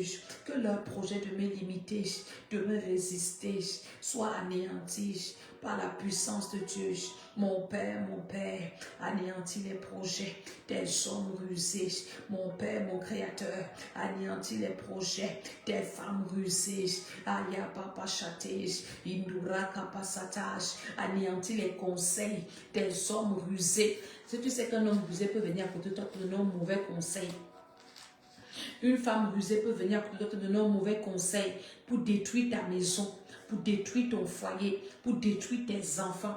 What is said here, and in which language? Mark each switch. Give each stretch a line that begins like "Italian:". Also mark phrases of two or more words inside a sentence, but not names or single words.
French: Que leurs projets de me limiter, de me résister soient anéantis par la puissance de Dieu. Mon Père, anéantis les projets des hommes rusés. Mon Père, mon Créateur, anéantis les projets des femmes rusées. Aya papa chatage, indura capacitage, anéantis les conseils des hommes rusés. Si tu sais qu'un homme rusé peut venir à côté de toi pour donner un mauvais conseil. Une femme rusée peut venir à côté de toi pour donner un mauvais conseil pour détruire ta maison, pour détruire ton foyer, pour détruire tes enfants.